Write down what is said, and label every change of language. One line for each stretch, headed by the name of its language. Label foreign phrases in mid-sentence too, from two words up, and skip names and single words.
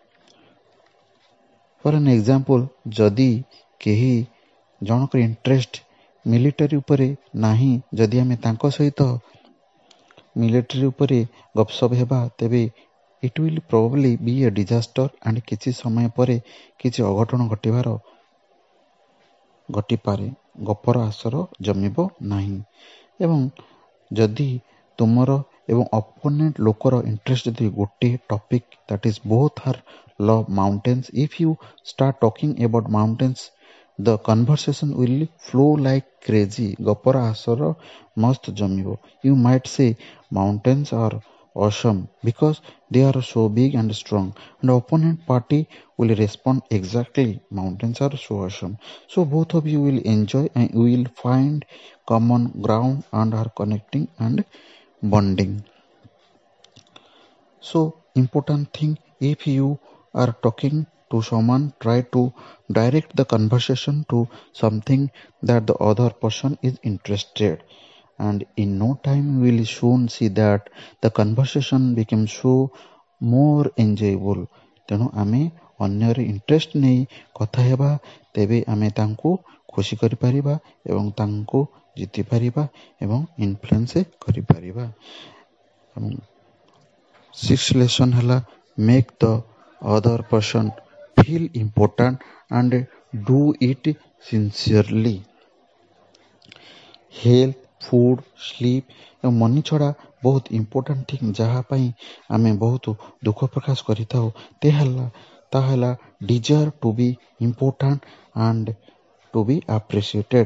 English: for an example,
Odia: ଯଦି କେହି ଜଣଙ୍କର ଇଣ୍ଟରେଷ୍ଟ ମିଲିଟାରୀ ଉପରେ ନାହିଁ, ଯଦି ଆମେ ତାଙ୍କ ସହିତ ମିଲିଟାରୀ ଉପରେ ଗପସପ ହେବା, ତେବେ
English: it will probably be a disaster and
Odia: କିଛି ସମୟ ପରେ କିଛି ଅଘଟଣ ଘଟିପାରେ, ଗପର ଆସର ଜମିବ ନାହିଁ। ଏବଂ ଯଦି ତୁମର ଏବଂ ଅପୋନେଣ୍ଟ ଲୋକର ଇଣ୍ଟରେଷ୍ଟ ଯଦି ଗୋଟିଏ ଟପିକ୍,
English: that is both are love mountains, if you start talking about mountains, the conversation will flow like crazy.
Odia: ଗପର ଆସର ମସ୍ତ ଜମିବ।
English: You might say mountains are awesome because they are so big and strong, and the opponent party will respond exactly, mountains are so awesome. So both of you will enjoy and you will find common ground and are connecting and bonding. So important thing, if you are talking to someone, try to direct the conversation to something that the other person is interested, and in no time you will soon see that the conversation becomes so more enjoyable.
Odia: ତେଣୁ ଆମେ ଅନ୍ୟର ଇଣ୍ଟରେଷ୍ଟ ନେଇ କଥା ହେବା, ତେବେ ଆମେ ତାଙ୍କୁ ଖୁସି କରିପାରିବା ଏବଂ ତାଙ୍କୁ ଜିତିପାରିବା ଏବଂ ଇନଫ୍ଲୁଏନ୍ସ କରିପାରିବା।
English: six lesson है make the other person feel important and do it sincerely। health food sleep
Odia: ଏବଂ ମନି ଛଡ଼ା ବହୁତ
English: important thing
Odia: ଯାହା ପାଇଁ ଆମେ ବହୁତ ଦୁଃଖ ପ୍ରକାଶ କରିଥାଉ ତାହା ହେଲା
English: desire to be important and to be appreciated.